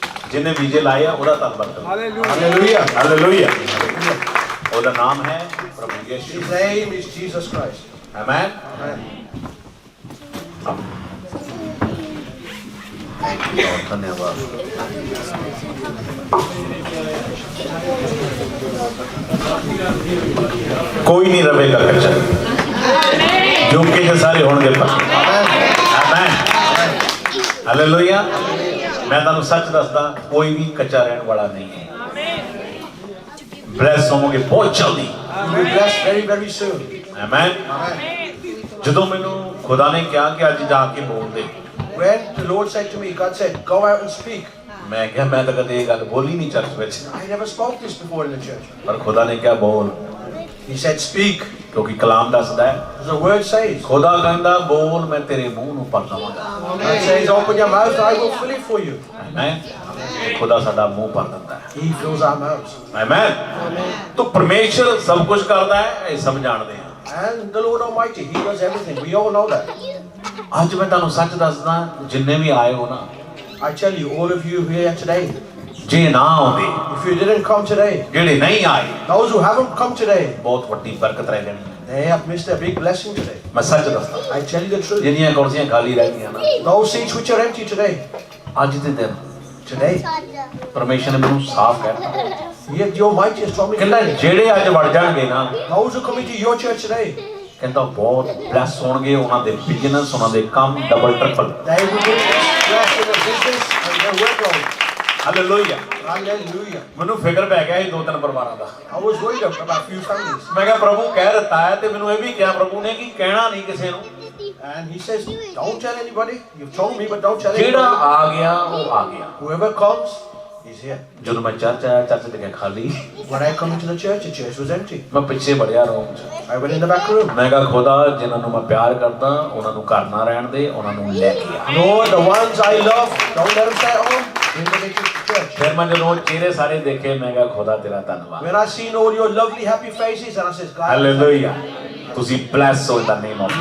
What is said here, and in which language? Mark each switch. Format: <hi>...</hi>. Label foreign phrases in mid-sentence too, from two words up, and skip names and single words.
<hi>जिन्हें वीजे लाए हैं</hi> <pa>ਉਹਦਾ ਧੰਨਵਾਦ ਕਰੋ।</pa> <en>Hallelujah.</en> <pa>हालेलुया। ਉਹਦਾ ਨਾਮ ਹੈ ਪ੍ਰਭੂ ਯਿਸੂ।</pa> <en>His name is Jesus Christ.</en> <hi>आमेन।</hi> <en>Amen. thank you Lord,</en> <hi>धन्यवाद। कोई नहीं रहेगा कच्चा, जो के सारे होंगे पक्के। आमेन। हालेलुया।</hi> <pa>ਮੈਂ ਤੁਹਾਨੂੰ ਸੱਚ ਦੱਸਦਾ,</pa> <hi>कोई भी कच्चा रहने वाला नहीं है। ब्लेस होवोगे बहुत जल्दी।</hi> <en>You will be blessed very, very soon.</en> <hi>आमेन।</hi> <en>Amen.</en> <pa>ਜਦੋਂ ਮੈਨੂੰ</pa> <hi>खुदा ने कहा कि</hi> <pa>ਅੱਜ ਜਾ ਕੇ ਬੋਲ ਦੇ,</pa> <en>When the Lord said to me, God said, go out and speak.</en> <pa>मैं ਕਿਹਾ मैं ਤਾਂ ਕਦੇ ਇਹ ਗੱਲ ਬੋਲੀ ਨਹੀਂ ਚਰਚ ਵਿੱਚ,</pa> <en>I never spoke this before in the church.</en> <pa>ਪਰ</pa> <hi>खुदा ने</hi> <pa>ਕਿਹਾ ਬੋਲ,</pa> <en>He said, speak.</en> <pa>ਕਿਉਂਕਿ ਕਲਾਮ ਦੱਸਦਾ ਹੈ,</pa> <en>As the word says.</en> <pa>खुदा ਕਹਿੰਦਾ ਬੋਲ, ਮੈਂ ਤੇਰੇ ਮੂੰਹ ਨੂੰ ਭਰ ਦਵਾਂਗਾ।</pa> <en>God says, open your mouth and I will fill it for you.</en> <pa>ਆਮੇਨ। खुदा ਸਾਡਾ ਮੂੰਹ ਭਰ ਦਿੰਦਾ ਹੈ।</pa> <en>He fills our mouths.</en> <hi>ਆਮੇਨ। तो परमेश्वर सब कुछ करता है,</hi> <pa>ਇਹ ਸਭ ਜਾਣਦੇ ਹਾਂ।</pa> <en>And the Lord Almighty, He does everything. We all know that.</en> <pa>ਅੱਜ ਮੈਂ ਤੁਹਾਨੂੰ ਸੱਚ ਦੱਸਦਾ, ਜਿੰਨੇ ਵੀ ਆਏ ਹੋ ਨਾ,</pa> <en>I tell you, all of you here today,</en> <pa>ਜੇ ਨਾ ਆਉਂਦੇ,</pa> <en>if you didn't come today,</en> <pa>ਜਿਹੜੇ ਨਹੀਂ ਆਏ,</pa> <en>those who haven't come today,</en> <pa>ਬਹੁਤ ਵੱਡੀ ਬਰਕਤ ਰਹਿ ਜਾਣੀ ਹੈ।</pa> <en>they have missed a big blessing today.</en> <pa>ਮੈਂ ਸੱਚ ਦੱਸਦਾ,</pa> <en>I tell you the truth.</en> <pa>ਜਿੰਨੀਆਂ ਕੁਰਸੀਆਂ ਖਾਲੀ ਰਹਿ ਗਈਆਂ ਨਾ,</pa> <en>Those seats which are empty today,</en> <pa>ਅੱਜ ਦੇ ਦਿਨ</pa> <en>today,</en> <pa>ਪਰਮੇਸ਼ਰ ਨੇ ਮੈਨੂੰ ਸਾਫ਼ ਕਹਿਤਾ,</pa> <en>yet the Almighty has told me,</en> <pa>ਕਹਿੰਦਾ ਜਿਹੜੇ ਅੱਜ ਵੜ ਜਾਣਗੇ ਨਾ,</pa> <en>those who come into your church today,</en> <pa>ਕਹਿੰਦਾ ਬਹੁਤ ਬਲੈਸ ਹੋਣਗੇ, ਉਹਨਾਂ ਦੇ ਬਿਜ਼ਨਸ, ਉਹਨਾਂ ਦੇ ਕੰਮ</pa> <en>double triple. they will be blessed in their business and their workload.</en> <pa>ਹਾਲੇਲੂਇਆ।</pa> <en>Hallelujah.</en> <pa>ਮੈਨੂੰ ਫਿਕਰ ਪੈ ਗਿਆ ਇਹ ਦੋ ਤਿੰਨ ਪਰਿਵਾਰਾਂ ਦਾ।</pa> <en>I was worried about a few families.</en> <pa>ਮੈਂ ਕਿਹਾ ਪ੍ਰਭੂ ਕਹਿ ਦਿੱਤਾ ਹੈ, ਤੇ ਮੈਨੂੰ ਇਹ ਵੀ ਕਿਹਾ ਪ੍ਰਭੂ ਨੇ ਕਿ ਕਹਿਣਾ ਨਹੀਂ ਕਿਸੇ ਨੂੰ।</pa> <en>And He says, don't tell anybody. You've told me, but don't tell</en> <pa>ਜਿਹੜਾ</pa> <en>anybody.</en> <pa>ਆ ਗਿਆ ਉਹ ਆ ਗਿਆ।</pa> <en>Whoever comes is here.</en> <pa>ਜਦੋਂ ਮੈਂ ਚਰਚ ਆਇਆ, ਚਰਚ ਤੇ ਗਿਆ ਖਾਲੀ।</pa> <en>When I come into the church was empty.</en> <pa>ਮੈਂ ਪਿੱਛੇ ਵੜਿਆ ਰੂਮ 'ਚ।</pa> <en>I went in the back room.</en> <pa>ਮੈਂ ਕਿਹਾ ਖੁਦਾ, ਜਿਨ੍ਹਾਂ ਨੂੰ ਮੈਂ ਪਿਆਰ ਕਰਦਾ ਉਹਨਾਂ ਨੂੰ ਘਰ ਨਾ ਰਹਿਣ ਦੇ, ਉਹਨਾਂ ਨੂੰ ਲੈ ਕੇ ਆ।</pa> <en>Lord, the ones I love, don't let them stay at home. Bring them into the church.</en> <pa>ਫਿਰ ਮੈਂ ਜਦੋਂ ਚਿਹਰੇ ਸਾਰੇ ਦੇਖੇ, ਮੈਂ ਕਿਹਾ ਖੁਦਾ ਤੇਰਾ ਧੰਨਵਾਦ।</pa> <en>When I seen all your lovely, happy faces, and I said, God,</en> <pa>ਹਾਲੇਲੂਇਆ। ਤੁਸੀਂ ਬਲੈਸ ਹੋ</pa> <en>in the name of</en>